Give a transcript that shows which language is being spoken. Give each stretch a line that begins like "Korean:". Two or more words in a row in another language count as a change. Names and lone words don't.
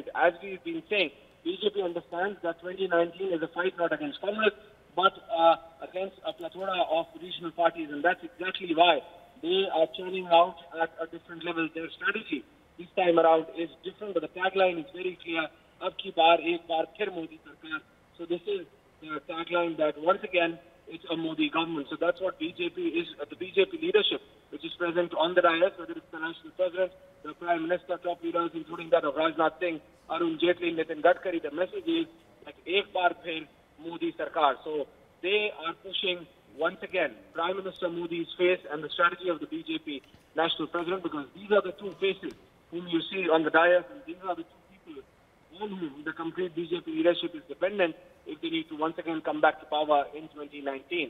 English: As we've been saying, BJP understands that 2019 is a fight not against Congress, but against a plethora of regional parties, and that's exactly why they are churning out at a different level. Their strategy this time around is different, but the tagline is very clear:
Hindi: अब की बार, एक बार फिर मोदी सरकार.
English: So this is the tagline that once again it's a Modi government. So that's what BJP is, the BJP leadership, which is present on the dais, whether it's the national president, the Prime Minister, top leaders, including that of Rajnath Singh, Arun Jaitley, Nitin Gadkari. The message is that
Hindi: एक बार फिर मोदी सरकार.
English: So they are pushing once again Prime Minister Modi's face and the strategy of the BJP national president, because these are the two faces whom you see on the dais, and these are the two people on whom the complete BJP leadership is dependent if they need to once again come back to power in 2019.